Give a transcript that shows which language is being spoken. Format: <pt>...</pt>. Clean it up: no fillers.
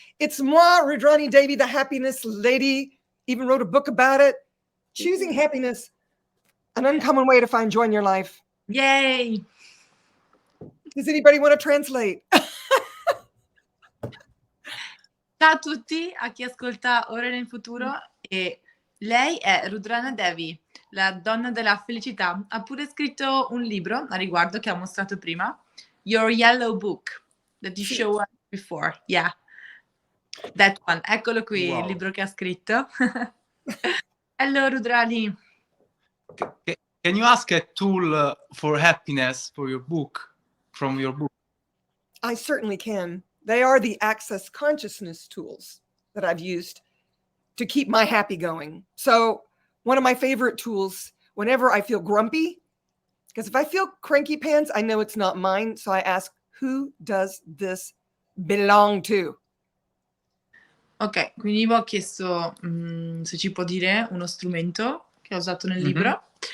<en>It's moi, Rudrani Devi, the happiness lady. Even wrote a book about it. Choosing happiness, an uncommon way to find joy in your life. Yay! Does anybody want to translate?</en> <it>Ciao a tutti, a chi ascolta ora e nel futuro. E lei è Rudrana Devi, la donna della felicità. Ha pure scritto un libro a riguardo che ha mostrato prima, Your Yellow Book,</it> <en>that you showed us before. Yeah, that one.</en> <it>Eccolo qui,</it> <en>Wow.</en> <it>il libro che ha scritto.</it> <en>Hello,</en> <it>Rudrani.</it> <en>Can you ask a tool for happiness for your book, from your book? I certainly can. They are the Access Consciousness tools that I've used to keep my happy going. So one of my favorite tools, whenever I feel grumpy, because if I feel cranky pants, I know it's not mine. So I ask, who does this belong to?</en> <it>Ok, quindi mi ho chiesto se ci può dire uno strumento che ha usato nel libro.</it>